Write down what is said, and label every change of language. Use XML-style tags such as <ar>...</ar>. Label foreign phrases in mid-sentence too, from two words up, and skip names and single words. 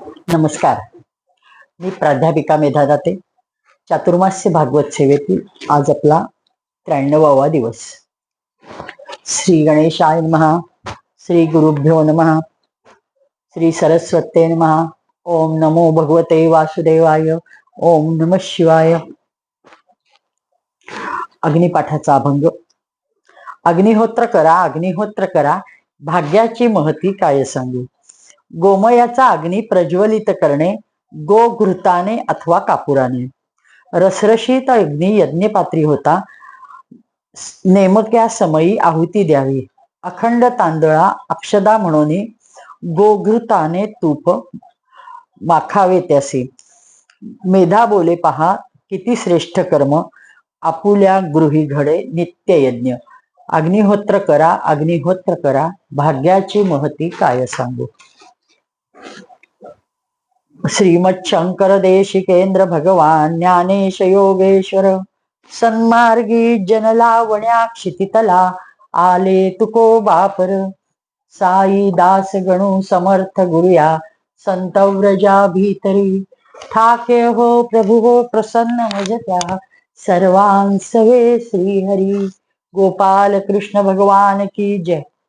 <mr>नमस्कार. मी प्राध्यापिका मेधा दाते. चातुर्मास्य भागवत सेवेतील आज आपला 93वा दिवस.</mr> <sa>श्री गणेशाय नमः. श्री गुरुभ्यो नमः. श्री सरस्वते नमः. ओम नमो भगवते वासुदेवाय. ओम नमः शिवाय.</sa> <mr>अग्निपाठाचा अभंग. अग्निहोत्र करा, अग्निहोत्र करा, भाग्याची महती काय सांगू. गोमयाचा अग्नी प्रज्वलित करणे, गोघृताने अथवा कापुराने. रसरशीत अग्नी यज्ञपात्री होता, नेमक्या समयी आहुती द्यावी. अखंड तांदळा अक्षदा म्हणून गोघृताने तूप माखावे त्यासी. मेधा बोले पहा किती श्रेष्ठ कर्म, आपुल्या गृही घडे नित्य यज्ञ. अग्निहोत्र करा, अग्निहोत्र करा, भाग्याची महती काय सांगू. श्रीमत् शंकर देशिकेंद्र भगवान ज्ञानेश योगेश्वर. सन्मार्गी जनलावण्या क्षितितला, आले तुको बापर. साई दास गणू समर्थ गुरुया, संत व्रजा भीतरी. ठाके हो प्रभु हो प्रसन्न मजत्या, सर्वांसवे श्रीहरी.</mr> <hi>गोपाल कृष्ण भगवान की जय.</hi>